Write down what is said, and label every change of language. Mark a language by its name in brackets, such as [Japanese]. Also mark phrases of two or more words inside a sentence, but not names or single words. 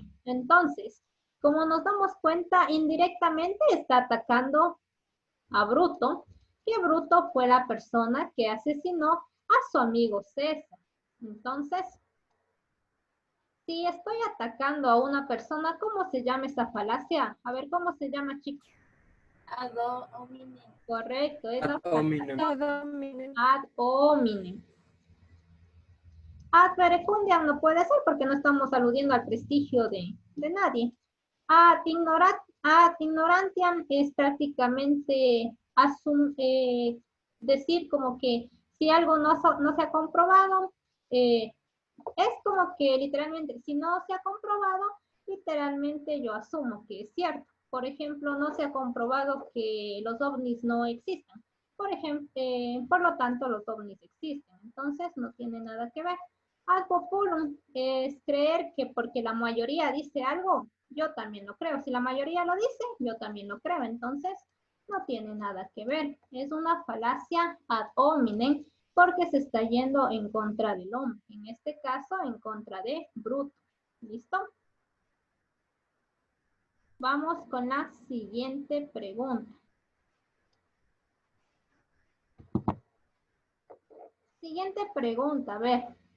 [Spanish] Entonces, como nos damos cuenta, indirectamente está atacando a Bruto, que Bruto fue la persona que asesinó a su amigo César. Entonces, si estoy atacando a una persona, ¿cómo se llama esa falacia? A ver, ¿cómo se llama, chicos? [Latin] Ad hominem. [Spanish] Correcto, es la [Latin] Ad hominem. ad hominem. [Spanish] Ad verecundiam no puede ser porque no estamos aludiendo al prestigio de nadie. Ad ignorantiam es prácticamente decir como que si algo no se ha comprobado, es como que literalmente, si no se ha comprobado, literalmente yo asumo que es cierto. Por ejemplo, no se ha comprobado que los ovnis no existan. Por ejemplo, por lo tanto, los ovnis existen. Entonces, no tiene nada que ver. Ad populum es creer que porque la mayoría dice algo, yo también lo creo. Si la mayoría lo dice, yo también lo creo. Entonces, No tiene nada que ver. Es una falacia ad hominem porque se está yendo en contra del hombre. En este caso, en contra de Bruto. ¿Listo? Vamos con la siguiente pregunta. Siguiente pregunta, a ver.